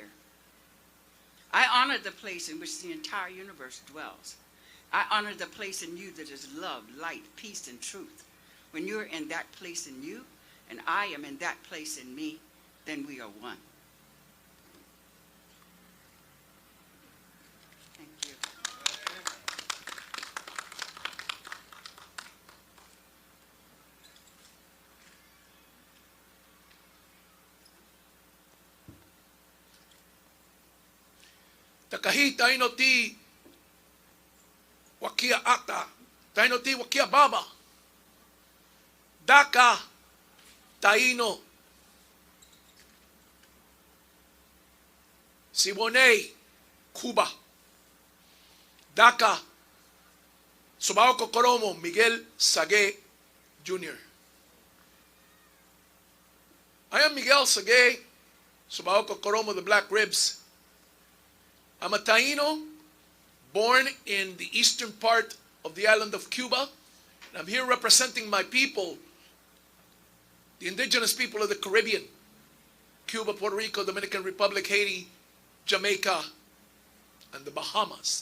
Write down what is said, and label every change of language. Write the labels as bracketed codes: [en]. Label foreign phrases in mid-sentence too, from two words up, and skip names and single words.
[en] I honor the place in which the entire universe dwells. I honor the place in you that is love, light, peace, and truth. When you're in that place in you, and I am in that place in me, then we are one. Thank you. [tnq] Takahi taino ti wakia ata, taino ti wakia baba. Daka taino Siboney, Cuba. Daka Subao Kokoromo, Miguel Sage Jr. [en] I am Miguel Sage, Subao Kokoromo, the Black Ribs. I'm a Taino, born in the eastern part of the island of Cuba. And I'm here representing my people, the indigenous people of the Caribbean, Cuba, Puerto Rico, Dominican Republic, Haiti, Jamaica, and the Bahamas.